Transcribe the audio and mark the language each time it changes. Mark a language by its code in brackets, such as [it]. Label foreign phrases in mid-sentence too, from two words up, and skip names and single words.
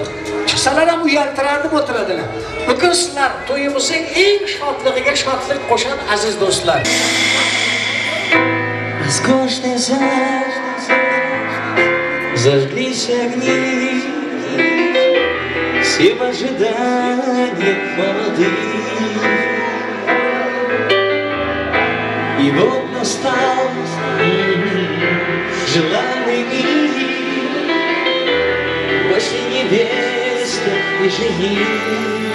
[uz] Chiqsalar ham uyaltirardim, o'tiradilar. Bugun sizlar to'yimizning eng shodligiga shodlik qo'shan aziz do'stlar. [ru] Роскошный зал, зажглись огни, все в ожиданиях молодых. И вот настал желанный миг, вошли невеста и жених.